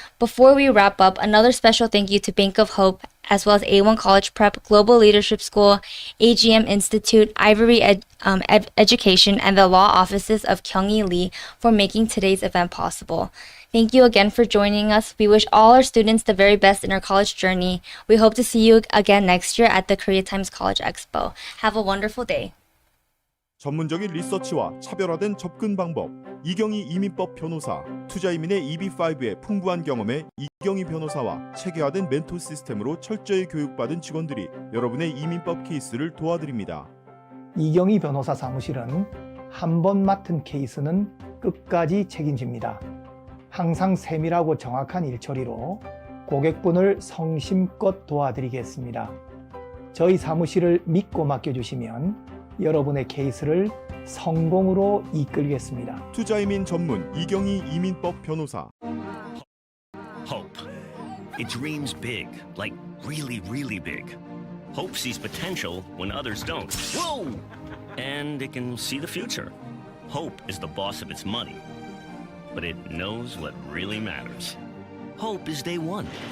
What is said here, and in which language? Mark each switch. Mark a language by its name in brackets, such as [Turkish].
[English] Before we wrap up, another special thank you to Bank of Hope, as well as A1 College Prep, Global Leadership School, AGM Institute, Ivory Education, and the law offices of Kyung-hee Lee for making today's event possible. Thank you again for joining us. We wish all our students the very best in our college journey. We hope to see you again next year at the Korea Times College Expo. Have a wonderful day. [Korean] 전문적인 리서치와 차별화된 접근 방법, 이경희 이민법 변호사, 투자이민의 EB5의 풍부한 경험에 이경희 변호사와 체계화된 멘토 시스템으로 철저히 교육받은 직원들이 여러분의 이민법 케이스를 도와드립니다. 이경희 변호사 사무실은 한 번 맡은 케이스는 끝까지 책임집니다. 항상 세밀하고 정확한 일처리로 고객분을 성심껏 도와드리겠습니다. 저희 사무실을 믿고 맡겨주시면 여러분의 케이스를 성공으로 이끌겠습니다. 투자이민 전문 이경희 이민법 변호사. [English] Hope. It dreams big, like really, really big. Hope sees potential when others don't. Whoa! And it can see the future. Hope is the boss of its money, but it knows what really matters. Hope is day one.